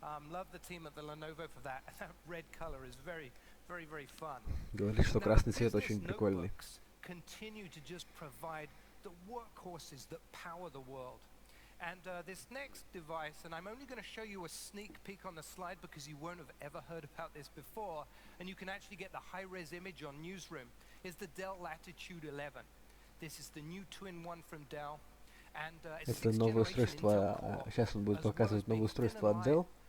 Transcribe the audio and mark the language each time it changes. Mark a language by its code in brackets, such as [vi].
[en] Love the team at the Lenovo for that. And that red color is very, very, very fun. [ru] Говорит, что красный цвет очень прикольный. [en] Continue to just provide the workhorses that power the world. And this next device, and I'm only going to show you a sneak peek on the slide because you won't have ever heard about this before, and you can actually get the high-res image on Newsroom, is the Dell Latitude 11. This is the new 2-in-1 from Dell. And it's [ru] это новое устройство, сейчас он будет показывать новое устройство от Dell.